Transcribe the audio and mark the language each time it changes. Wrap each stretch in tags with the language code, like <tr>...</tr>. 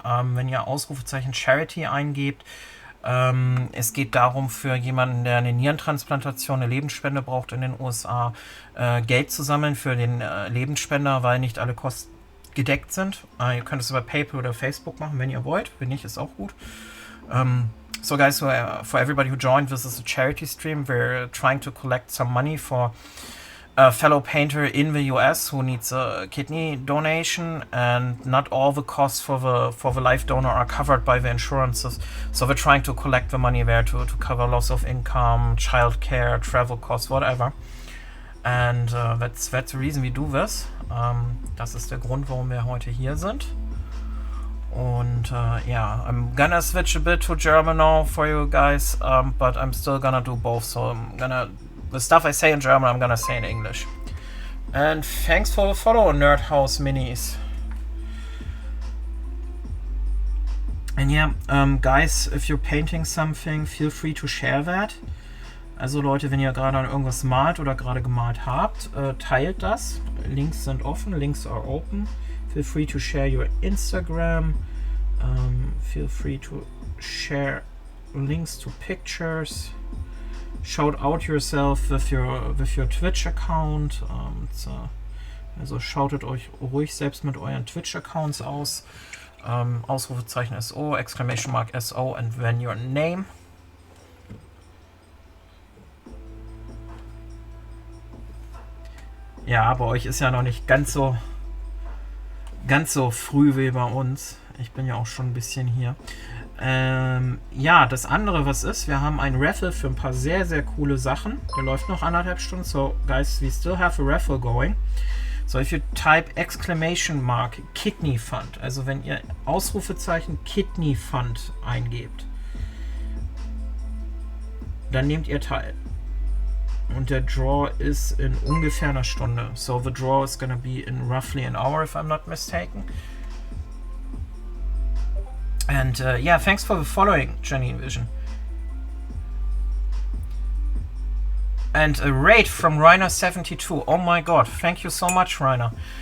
<de>Wenn ihr Ausrufezeichen Charity eingebt, es geht darum, für jemanden, der eine Nierentransplantation, eine Lebensspende braucht in den USA, Geld zu sammeln für den Lebensspender, weil nicht alle Kosten gedeckt sind. Ihr könnt es über PayPal oder Facebook machen, wenn ihr wollt. Wenn nicht, ist auch gut.</de> <en>So guys, for everybody who joined, this is a charity stream. We're trying to collect some money for a fellow painter in the US who needs a kidney donation, and not all the costs for the live donor are covered by the insurances. So we're trying to collect the money there to cover loss of income, childcare, travel costs, whatever. And that's the reason we do this.</en> <de>Das ist der Grund, warum wir heute hier sind.</de> <en>Und yeah, I'm gonna switch a bit to German now for you guys, but I'm still gonna do both. So the stuff I say in German, I'm gonna say in English. And thanks for the follow, Nerd House Minis. And yeah, guys, if you're painting something, feel free to share that.</en> <de>Also Leute, wenn ihr gerade an irgendwas malt oder gerade gemalt habt, teilt das. Links sind offen,</de> <en>links are open. Feel free to share your Instagram. Feel free to share links to pictures. Shout out yourself with your Twitch account.</en> <de>Also shoutet euch ruhig selbst mit euren Twitch Accounts aus. Ausrufezeichen SO,</de> <en>Exclamation Mark SO, and then your name.</en> <de>Ja, bei euch ist ja noch nicht ganz so früh wie bei uns. Ich bin ja auch schon ein bisschen hier. Ja, das andere, was ist, wir haben ein Raffle für ein paar sehr, sehr coole Sachen. Der läuft noch 1,5 Stunden.</de> <en>So, guys, we still have a raffle going. So, if you type Exclamation Mark Kidney Fund,</en> <de>also wenn ihr Ausrufezeichen Kidney Fund eingebt, dann nehmt ihr teil. Und der Draw ist in ungefähr einer Stunde.</de> <en>So the draw is gonna be in roughly an hour, if I'm not mistaken. And yeah, thanks for the following, Janine Vision. And a raid from Rainer72. Oh my god, thank you so much, Rainer.</en>